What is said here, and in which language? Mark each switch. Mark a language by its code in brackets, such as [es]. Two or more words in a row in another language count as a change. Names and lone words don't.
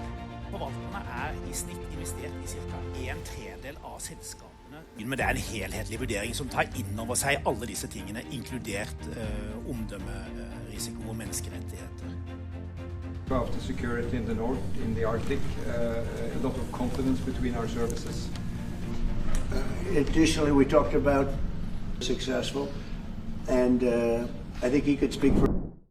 [no] Forvalterne i snitt investert i ca. 1/3 av selskapene. Men det en helhetlig vurdering som tar inn over seg alle disse tingene, inkludert omdømmerisiko og menneskerettigheter. [en] After security in the north, in the Arctic, a lot of confidence between our services. Additionally, we talked about successful, and I think he could speak for